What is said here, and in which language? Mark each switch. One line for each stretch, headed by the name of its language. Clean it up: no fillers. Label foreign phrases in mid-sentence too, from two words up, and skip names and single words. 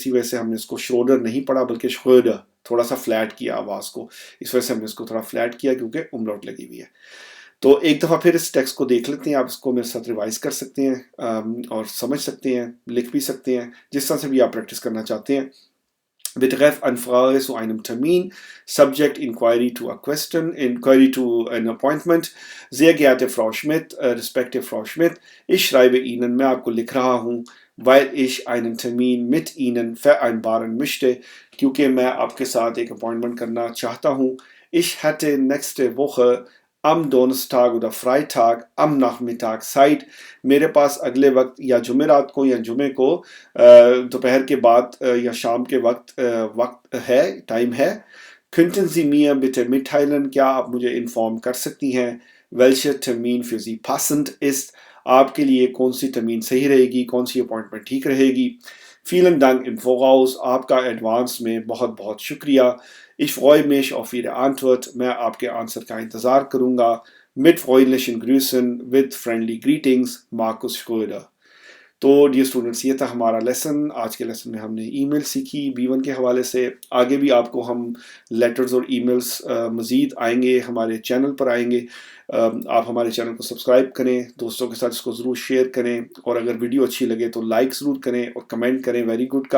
Urdu: اسی وجہ سے ہم نے اس کو شروڈر نہیں پڑھا بلکہ شروڈر تھوڑا سا فلیٹ کیا آواز کو. اس وجہ سے ہم نے اس کو تھوڑا فلیٹ کیا کیونکہ املاؤٹ لگی ہوئی ہے. تو ایک دفعہ پھر اس ٹیکسٹ کو دیکھ لیتے ہیں. آپ اس کو میرے ساتھ ریوائز کر سکتے ہیں اور سمجھ سکتے ہیں، لکھ بھی سکتے ہیں، جس طرح سے بھی آپ پریکٹس کرنا چاہتے ہیں.
German: Betreff Anfrage zu einem Termin,
English: Subject Inquiry to a Question, Inquiry to an Appointment.
German: Sehr geehrte Frau Schmidt, respektive Frau Schmidt, ich schreibe Ihnen,
Urdu: میں آپ کو لکھ رہا ہوں,
German: weil ich einen Termin mit Ihnen vereinbaren möchte,
Urdu: کیونکہ میں آپ کے ساتھ ایک اپوائنٹمنٹ کرنا چاہتا ہوں.
German: Ich hätte nächste Woche am Donnerstag oder Freitag am Nachmittag Zeit.
Urdu: میرے پاس اگلے وقت یا جمعرات کو یا جمعے کو دوپہر کے بعد یا شام کے وقت ہے، ٹائم ہے.
German: Könnten Sie mir bitte mitteilen,
Urdu: کیا آپ مجھے انفارم کر سکتی ہیں
German: welcher Termin für Sie passend ist،
Urdu: آپ کے لیے کون سی ترمین صحیح رہے گی، کون سی اپوائنٹمنٹ ٹھیک رہے گی.
German: Vielen Dank im Voraus،
Urdu: آپ کا ایڈوانس میں بہت بہت شکریہ.
German: Ich freue mich auf Ihre Antwort،
Urdu: میں آپ کے آنسر کا انتظار کروں گا.
German: Mit freundlichen Grüßen,
English: with friendly greetings، Markus Schröder.
Urdu: تو
English: dear students,
Urdu: یہ تھا ہمارا لیسن. آج کے لیسن میں ہم نے ای میل سیکھی B1 کے حوالے سے. آگے بھی آپ کو ہم لیٹرز اور ای میلز مزید آئیں گے، ہمارے چینل پر آئیں گے. آپ ہمارے چینل کو سبسکرائب کریں، دوستوں کے ساتھ اس کو ضرور شیئر کریں، اور اگر ویڈیو اچھی لگے تو لائک ضرور کریں اور کمنٹ کریں
English: very good
Urdu: کا.